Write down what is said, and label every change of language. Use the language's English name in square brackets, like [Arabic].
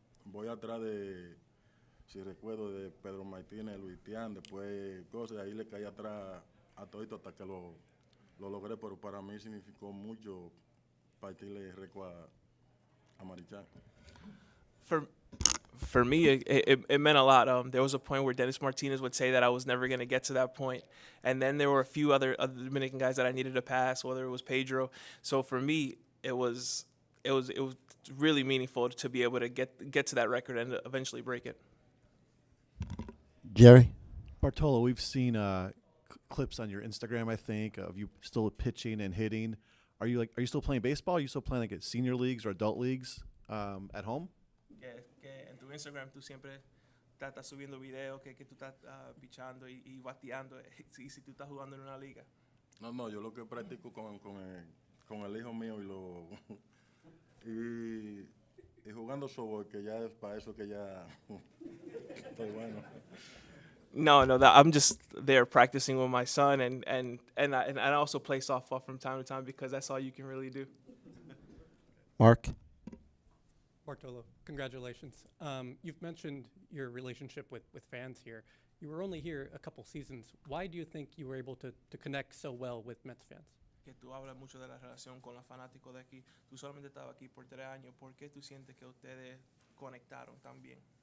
[Spanish] Voy atrás si recuerdo, de Pedro Martínez, Luis Tián, después cosas, ahí le caí atrás a todito hasta que lo logré, pero para mí significó mucho partirle el récord a Marichal. [English] For me, it meant a lot. There was a point where Dennis Martinez would say that I was never going to get to that point, and then there were a few other Dominican guys that I needed to pass, whether it was Pedro. So for me, it was really meaningful to be able to get to that record and eventually break it. Jerry. Bartolo, we've seen clips on your Instagram, I think, of you still pitching and hitting. Are you still playing baseball? Are you still playing at senior leagues or adult leagues at home? [Spanish] Que en tu Instagram tú siempre estás subiendo videos que tú estás pichando y bateando y si tú estás jugando en una liga. No, yo lo que practico con el hijo mío y jugando softball, que ya es para eso que ya estoy bueno. [English] No, I'm just there practicing with my son, and I also play softball from time to time because that's all you can really do. Mark. Bartolo, congratulations. You've mentioned your relationship with fans here. You were only here a couple seasons. Why do you think you were able to connect so well with Mets fans? [Spanish] Que tú hablas mucho de la relación con los fanáticos de aquí. Tú solamente estabas aquí por 3 años. ¿Por qué tú sientes que ustedes conectaron tan bien?